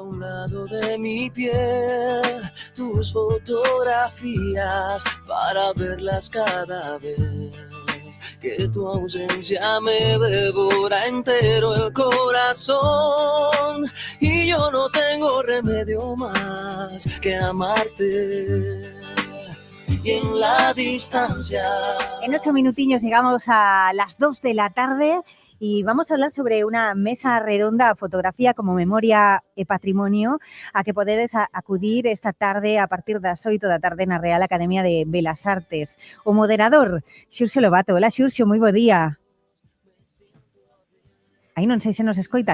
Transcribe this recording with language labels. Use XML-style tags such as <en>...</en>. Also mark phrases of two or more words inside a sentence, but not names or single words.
<es>un lado de mi piel tus fotografías para verlas cada vez que tu ausencia me devora entero el corazón y yo no tengo remedio más que amarte. Y en la distancia. En 8 minutillos llegamos a las 2 de la tarde y vamos a hablar sobre una mesa redonda, fotografía como memoria e patrimonio,</es> <gl>a que podedes acudir esta tarde a partir das 8 da tarde</gl> <es>na Real Academia de Belas Artes.</es> <gl>O moderador, Xurxo Lobato. Hola, Xurxo, moi bo día. Aí non sei se nos escoita.</gl>